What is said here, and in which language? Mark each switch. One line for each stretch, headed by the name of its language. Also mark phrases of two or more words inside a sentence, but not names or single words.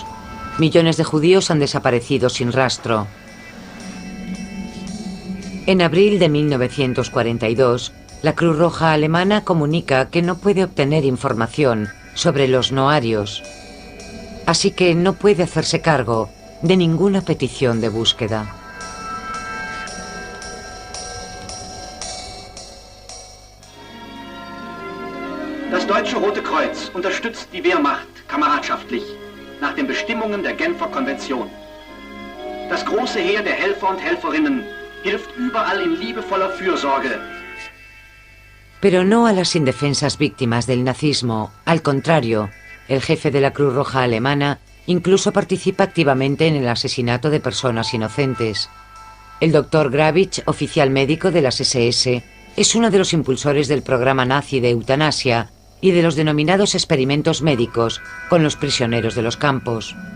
Spanish: Millones de judíos han desaparecido sin rastro. En abril de 1942, la Cruz Roja alemana comunica que no puede obtener información sobre los no-arios, así que no puede hacerse cargo de ninguna petición de búsqueda.
German: Das Deutsche Rote Kreuz unterstützt die Wehrmacht kameradschaftlich nach den Bestimmungen der Genfer Konvention. Das große Heer der Helfer und Helferinnen hilft überall in liebevoller Fürsorge.
Spanish: Pero no a las indefensas víctimas del nazismo. Al contrario, el jefe de la Cruz Roja alemana incluso participa activamente en el asesinato de personas inocentes. El Dr. Gravitsch, oficial médico de las SS, es uno de los impulsores del programa nazi de eutanasia y de los denominados experimentos médicos con los prisioneros de los campos.